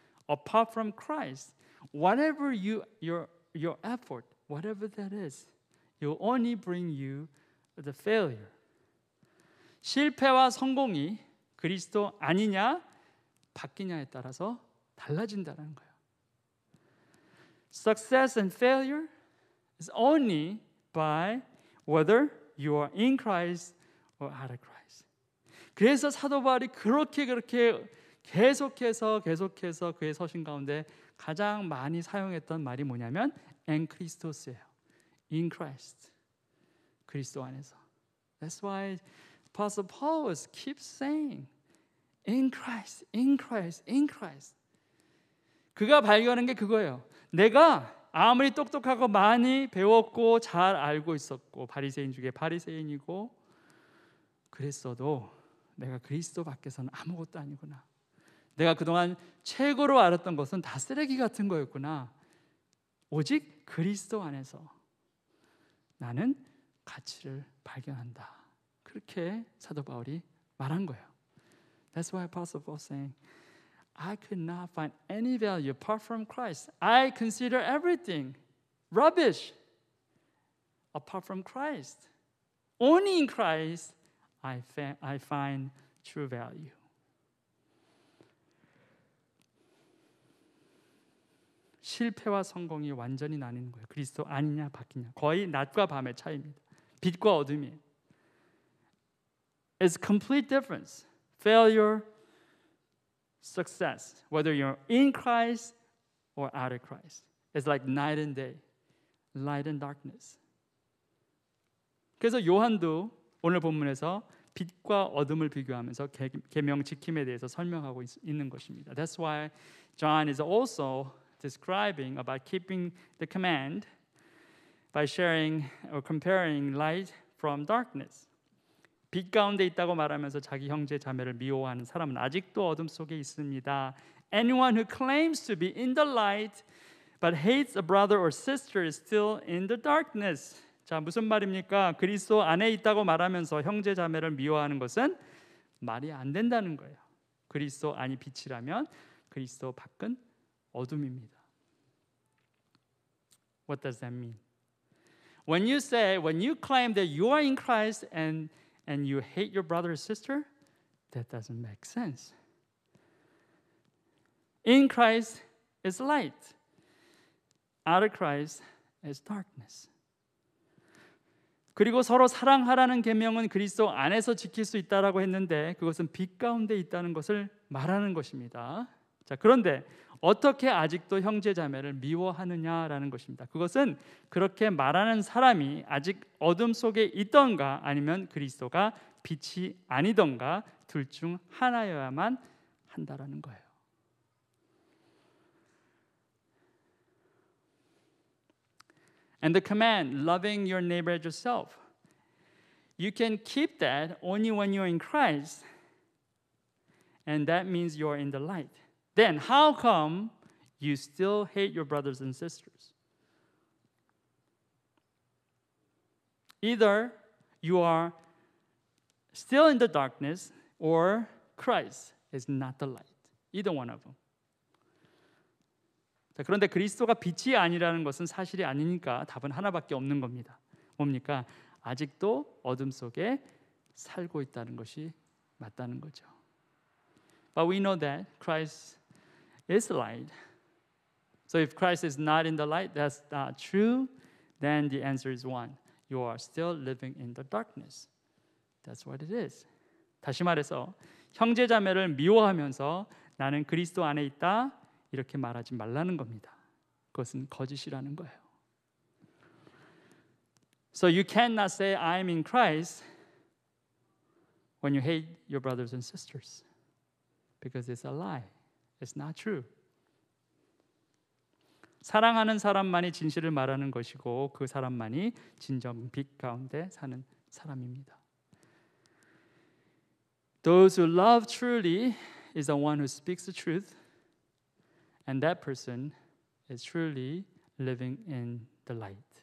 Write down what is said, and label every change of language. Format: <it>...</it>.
<en>Apart from Christ, whatever your effort, whatever that is, it will only bring you the failure.</en> <ko>실패와 성공이 그리스도 아니냐 바뀌냐에 따라서 달라진다는 거예요.</ko> <en>Success and failure is only by whether you are in Christ or out of Christ.</en> <ko>그래서 사도 바울이 그렇게 계속해서 그의 서신 가운데 가장 많이 사용했던 말이 뭐냐면 엔크리스토스예요.</ko> <en>In Christ.</en> <ko>그리스도 안에서.</ko> <en>That's why Apostle Paul keeps saying in Christ, in Christ, in Christ.</en> <ko>그가 발견한 게 그거예요. 내가 아무리 똑똑하고 많이 배웠고 잘 알고 있었고 바리새인 중에 바리새인이고 그랬어도 내가 그리스도 밖에서는 아무것도 아니구나. 내가 그동안 최고로 알았던 것은 다 쓰레기 같은 거였구나. 오직 그리스도 안에서 나는 가치를 발견한다. 그렇게 사도 바울이 말한 거예요.</ko> <en>That's why Apostle Paul saying, I could not find any value apart from Christ. I consider everything rubbish apart from Christ. Only in Christ I find true value.</en> <ko>실패와 성공이 완전히 나뉘는 거예요. 그리스도 아니냐 바뀌냐. 거의 낮과 밤의 차이입니다. 빛과 어둠이에요.</ko> <en>It's complete difference. Failure, success. Whether you're in Christ or out of Christ. It's like night and day. Light and darkness.</en> <ko>그래서 요한도 오늘 본문에서 빛과 어둠을 비교하면서 계명 지킴에 대해서 설명하고 있는 것입니다.</ko> <en>That's why John is also describing about keeping the command by sharing or comparing light from darkness.</en> <ko>빛 가운데 있다고 말하면서 자기 형제 자매를 미워하는 사람은 아직도 어둠 속에 있습니다.</ko> <en>Anyone who claims to be in the light but hates a brother or sister is still in the darkness.</en> <ko>자, 무슨 말입니까? 그리스도 안에 있다고 말하면서 형제 자매를 미워하는 것은 말이 안 된다는 거예요. 그리스도 안이 빛이라면 그리스도 밖은 어둠입니다.</ko> <en>What does that mean? When you claim that you are in Christ and you hate your brother or sister, that doesn't make sense. In Christ is light. Out of Christ is darkness.</en> <ko>그리고 서로 사랑하라는 계명은 그리스도 안에서 지킬 수 있다라고 했는데 그것은 빛 가운데 있다는 것을 말하는 것입니다. 자, 그런데 어떻게 아직도 형제 자매를 미워하느냐라는 것입니다. 그것은 그렇게 말하는 사람이 아직 어둠 속에 있던가 아니면 그리스도가 빛이 아니던가 둘 중 하나여야만 한다라는 거예요.</ko> <en>And the command, loving your neighbor as yourself. You can keep that only when you're in Christ. And that means you're in the light. Then how come you still hate your brothers and sisters? Either you are still in the darkness or Christ is not the light. Either one of them.</en> <ko>자, 그런데 그리스도가 빛이 아니라는 것은 사실이 아니니까 답은 하나밖에 없는 겁니다. 뭡니까? 아직도 어둠 속에 살고 있다는 것이 맞다는 거죠.</ko> <en>But we know that Christ is light. So if Christ is not in the light, that's not true. Then the answer is one. You are still living in the darkness. That's what it is.</en> <ko>다시 말해서 형제자매를 미워하면서 나는 그리스도 안에 있다 이렇게 말하지 말라는 겁니다. 그것은 거짓이라는 거예요.</ko> <en>So you cannot say I'm in Christ when you hate your brothers and sisters because it's a lie. It's not true.</en> <ko>사랑하는 사람만이 진실을 말하는 것이고 그 사람만이 진정 빛 가운데 사는 사람입니다.</ko> <en>Those who love truly is the one who speaks the truth. And that person is truly living in the light.</en>